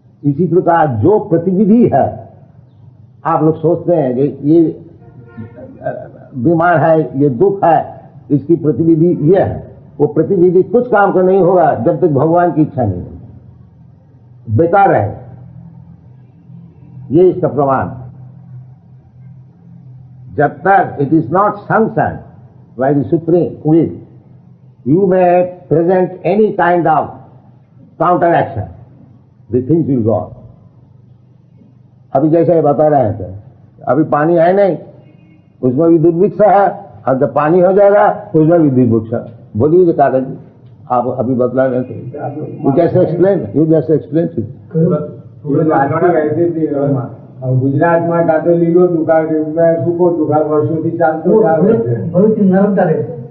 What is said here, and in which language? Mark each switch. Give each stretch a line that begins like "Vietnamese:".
Hindi: इसी प्रकार जो प्रतिविधि है, आप लोग सोचते हैं कि ये बीमार है, ये दुख है, इसकी प्रतिविधि ये है, वो प्रतिविधि कुछ काम का नहीं होगा जब तक भगवान की इच्छा नहीं होगी, बेकार है। ये इसका प्रमाण। जब तक
English: It is not sanction by the supreme will, you may present any kind of counteraction, the things will go on.
Hindi: अभी जैसे बता रहे थे, अभी पानी है नहीं, उसमें भी दुर्भिक्ष है, और जब पानी हो जाएगा उसमें भी दुर्भिक्ष है। बोलिए कागज जी, आप अभी बतला रहे थे, यू जैसे एक्सप्लेन
Gujarati: ગુજરાતમાં કાતો લીલો દુકાળ સૂકો દુકાળ વર્ષોથી ચાલતો આવે છે।